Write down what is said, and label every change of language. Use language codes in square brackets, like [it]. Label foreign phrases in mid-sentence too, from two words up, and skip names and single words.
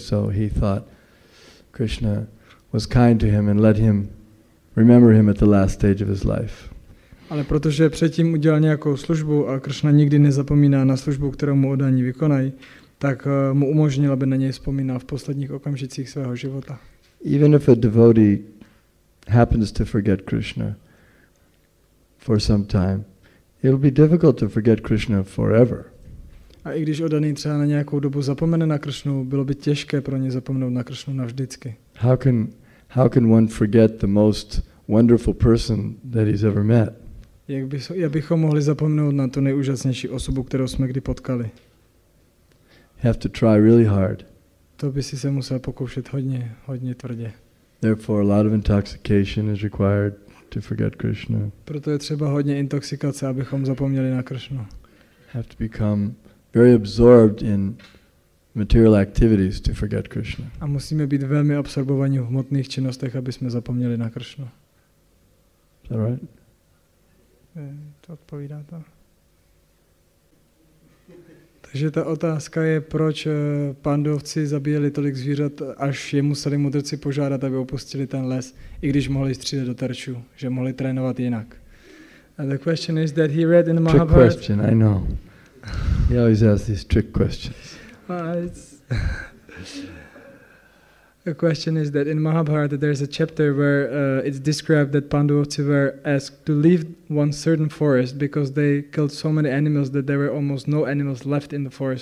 [en] So he thought Krishna was kind to him and let him remember him at the last stage of his life. [cs] Ale protože předtím udělal nějakou službu a Krishna nikdy nezapomíná na službu, kterou mu oddaní vykonají, tak mu umožnil, aby na něj vzpomínal v posledních okamžicích svého života. [en] Even if a devotee happens to forget Krishna for some time, it'll be difficult to forget Krishna forever. [cs] A i když oddaný třeba na nějakou dobu zapomene na Krishnu, bylo by těžké pro ně zapomenout na Krishnu navždycky. [en] How can one forget the most wonderful person that he's ever met? [cs] Jak bychom mohli zapomenout na tu nejúžasnější osobu, kterou jsme kdy potkali? [en] You have to try really hard. [cs] To by si se musel pokoušet hodně tvrdě. [en] Therefore, a lot of intoxication is required to forget Krishna. [cs] Proto je třeba hodně intoxikace, abychom zapomněli na Krishnu. [en] Have to become very absorbed in material activities to forget Krishna. [cs] A musíme být velmi absorbovaní v hmotných činnostech, aby jsme zapomněli na Krishnu. [en] Is that right? [cs] To odpovídá to. Takže ta otázka je, proč Pandovci zabíjeli tolik zvířat, až je museli mudrci požádat, aby opustili ten les, i když mohli střílet do terčů, že mohli trénovat jinak. [en] And the question is that he read in Mahabharata. Trick question, I know. He always asks these trick questions. The question is that in Mahabharata there's a chapter where it's described that Pandavas were asked to leave one certain forest because they killed so many animals that there were almost no animals left in the forest.